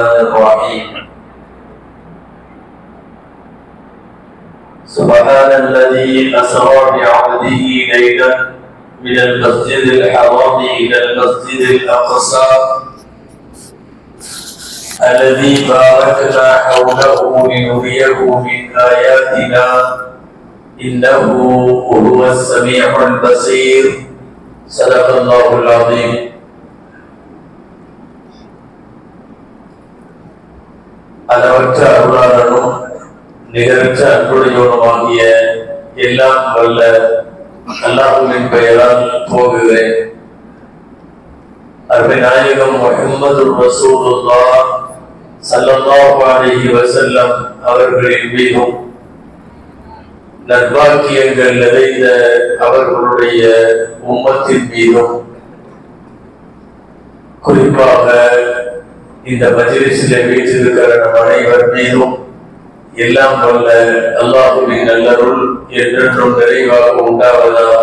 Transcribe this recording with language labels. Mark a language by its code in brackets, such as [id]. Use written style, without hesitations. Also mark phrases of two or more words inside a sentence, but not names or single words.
[ar] الرحيم سبحان الذي أسرى بعبده ليلا من المسجد الحرام إلى المسجد الأقصى الذي باركنا حوله لنريه من آياتنا إنه هو السميع البصير صدق الله العظيم. [ta] அளவற்ற அருளாளனும் நிகரற்ற அன்புடையோனுமாகிய எல்லாம் வல்ல அல்லாஹ்வின் பெயரால் போகுகிறேன். அருமை நாயகம் முஹம்மது ரசூலுல்லாஹ் [ar] صلى الله عليه وسلم [ta] அவர்களின் மீதும் நற்பாக்கியங்கள் நிறைந்த அவர்களுடைய உம்மத்தின் மீதும் குறிப்பாக இந்த மஜ்லிஸிலே வீற்றிருக்கிற நம் அனைவர் மீதும் எல்லாம் வல்ல அல்லாஹ்வின் நல்லருள் என்றென்றும் நிறைவாக உண்டாவதாக.